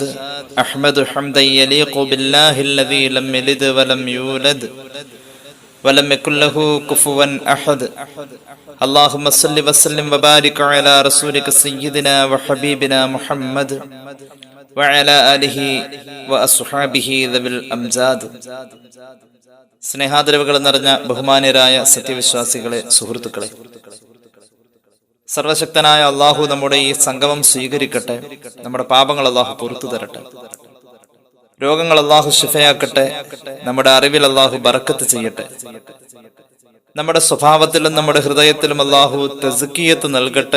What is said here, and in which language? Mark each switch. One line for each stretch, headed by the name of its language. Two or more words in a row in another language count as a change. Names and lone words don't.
Arabic: أحمد حمدا يليق بالله الذي لم يلد ولم يولد ولم يكن له كفوا أحد. اللهم صل وسلم وبارك على رسولك سيدنا وحبيبنا محمد وعلى آله وأصحابه ذوي الأمجاد.
Malayalam: സ്നേഹാദരവുകൾ നിറഞ്ഞ ബഹുമാന്യരായ സത്യവിശ്വാസികളെ, സുഹൃത്തുക്കളെ, സർവശക്തനായ അള്ളാഹു നമ്മുടെ ഈ സംഗമം സ്വീകരിക്കട്ടെ. നമ്മുടെ പാപങ്ങൾ അള്ളാഹു പുറത്തു തരട്ടെ. രോഗങ്ങൾ അള്ളാഹു ശിഫയാക്കട്ടെ. നമ്മുടെ അറിവിൽ അള്ളാഹു ബറക്കത്ത് ചെയ്യട്ടെ. നമ്മുടെ സ്വഭാവത്തിലും നമ്മുടെ ഹൃദയത്തിലും അള്ളാഹു തസ്കിയത്ത് നൽകട്ടെ.